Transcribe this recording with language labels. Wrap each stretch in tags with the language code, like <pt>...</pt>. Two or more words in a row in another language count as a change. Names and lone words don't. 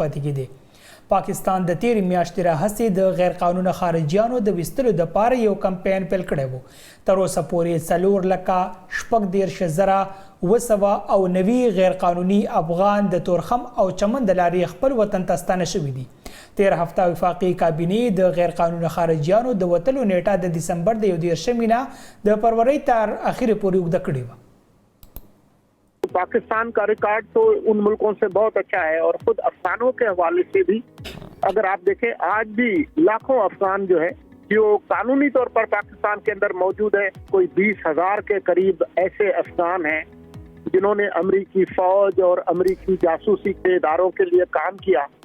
<ps>پاتې کېدی پاکستان د تیرې میاشتې راهیسې د غیر قانوني خارجیانو د ویستلو لپاره یو کمپاین پیل کړی و تر اوسه پورې 4,60,000 او نوي غیر قانوني افغان د تورخم او چمن د لارې خپل وطن ته ستانه شوي دي 13 هفته وفاقي کابینې د غیر قانوني خارجیانو د وتلو نیټه د دسمبر د 11 د فروری تر اخره پورې اوږده کړې وه</ps> <ur>پاکستان کا ریکارڈ تو ان ملکوں سے بہت اچھا ہے اور خود افغانوں کے حوالے سے بھی اگر آپ دیکھیں آج بھی لاکھوں افغان جو ہے جو قانونی طور پر پاکستان کے اندر موجود ہے کوئی 20,000 کے قریب ایسے افغان ہیں جنہوں نے امریکی فوج اور امریکی جاسوسی کے اداروں کے لیے کام کیا</ur>